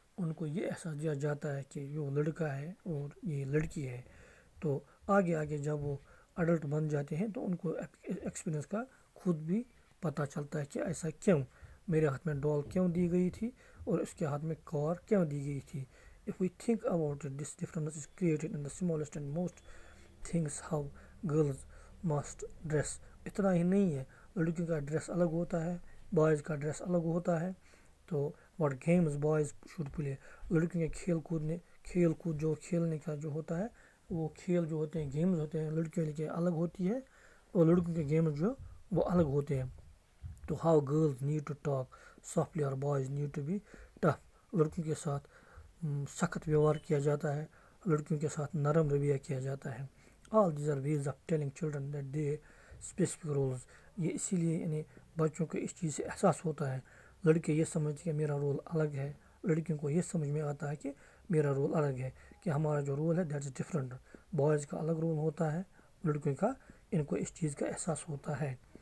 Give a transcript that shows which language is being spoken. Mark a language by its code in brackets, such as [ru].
[ur] ان کو یہ احساس دیا جاتا ہے کہ یہ لڑکا ہے اور یہ لڑکی ہے. تو آگے جب وہ اڈلٹ بن جاتے ہیں تو ان کو ایکسپیرئنس کا خود بھی پتہ چلتا ہے کہ ایسا کیوں، میرے ہاتھ میں ڈال کیوں دی گئی تھی اور اس کے ہاتھ میں کار کیوں دی گئی تھی. [en] If we think about it, this difference is created in the smallest and most things. How girls must dress. [ur] اتنا ہی نہیں ہے، لڑکیوں کا ڈریس الگ ہوتا ہے، بوائز کا ڈریس الگ ہوتا ہے. تو [en] what games boys should play، [ur] لڑکیوں کے کھیل کود جو کھیلنے کا جو ہوتا ہے، وہ کھیل جو ہوتے ہیں گیمز ہوتے ہیں لڑکیوں کے لیے الگ ہوتی ہے اور لڑکوں کے گیمز جو وہ الگ ہوتے ہیں. [en] تو how girls need to talk softly or boys need to be tough. [ur] لڑکیوں کے ساتھ سخت ویوہار کیا جاتا ہے، لڑکیوں کے ساتھ نرم رویہ کیا جاتا ہے. [en] All these are ways of telling children that they specific roles. [ur] یہ اسی لیے یعنی بچوں کو اس چیز سے احساس ہوتا ہے. لڑکے یہ سمجھتے ہیں کہ میرا رول الگ ہے، لڑکیوں کو یہ سمجھ میں آتا ہے کہ میرا رول الگ ہے، کہ ہمارا جو رول ہے [en] That is different. [ur] بوائز کا الگ رول ہوتا ہے، لڑکیوں کا، ان کو اس چیز کا احساس ہوتا ہے.